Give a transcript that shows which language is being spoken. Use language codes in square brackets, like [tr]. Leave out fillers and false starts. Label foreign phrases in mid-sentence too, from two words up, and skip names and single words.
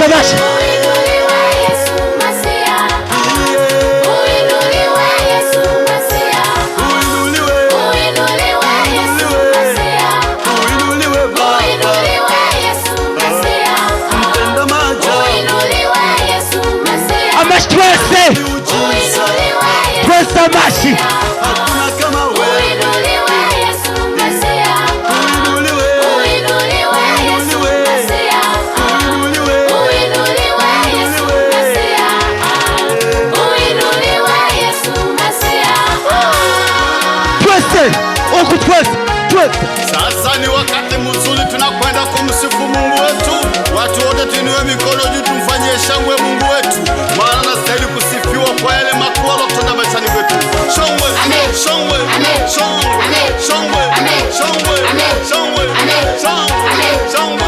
[sw] Uinuliwe Yesu Masia. Uinuliwe Yesu Masia. Uinuliwe. Uinuliwe Yesu Masia. Uinuliwe Baba. Uinuliwe Yesu Masia. Mtenda maajabu. Uinuliwe Yesu Masia. [rn] Amashi twese. [sw] Uinuliwe Yesu [rn] Twese amashi. [sw] Hakuna kama wewe. Uinuliwe Yesu Masia. Uinuliwe. Uinuliwe Yesu Masia. Uinuliwe. Uinuliwe Yesu Masia. Uinuliwe Yesu Masia. [rn] Twese. Oko twese. [sw] Sasa ni wakati mzuri tunakwenda kumsifu Mungu wetu. Watu wote tuinue mikono juu tumfanyie shangwe Mungu wetu. Maana anastahili kusifiwa kwa yale makuu aliyotenda maishani mwetu. Shangwe, shangwe, shangwe, shangwe, shangwe, shangwe, shangwe, shangwe.